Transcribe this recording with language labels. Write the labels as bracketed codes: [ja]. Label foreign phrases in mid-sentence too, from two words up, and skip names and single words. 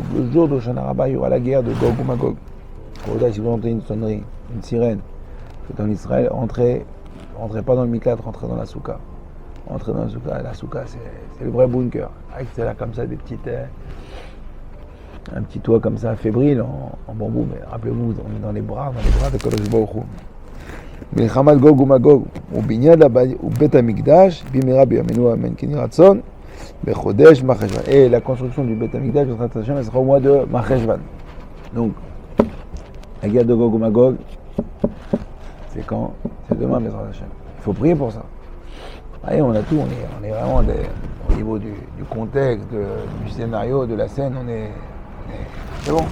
[fr] Le jour d'Hoshana Rabbah, il y aura la guerre de Gog ou Magog. Rabotai, si vous entendez une sonnerie, une sirène, c'est en Israël, entrez Rentrez pas dans le miklat, rentrez dans la souka. Rentrez dans la souka c'est le vrai bunker. Avec là comme ça des petites... un petit toit comme ça, fébrile, en bambou, mais rappelez-vous, on est dans les bras de [he] קדוש ברוך הוא. מלחמת גוג ומגוג ובניין ובית המקדש במהרה בימינו אמן כן יהי רצון בחודש מרחשוון. [fr] Et la construction du [he] בית המקדש [fr] elle sera au mois de Marcheshvan. Donc la guerre de Gog ou Magog, c'est quand? C'est demain, [he] בעזרת השם. [fr] Il faut prier pour ça. Allez, on a tout, on est vraiment au niveau du contexte, du scénario, de la scène, c'est bon.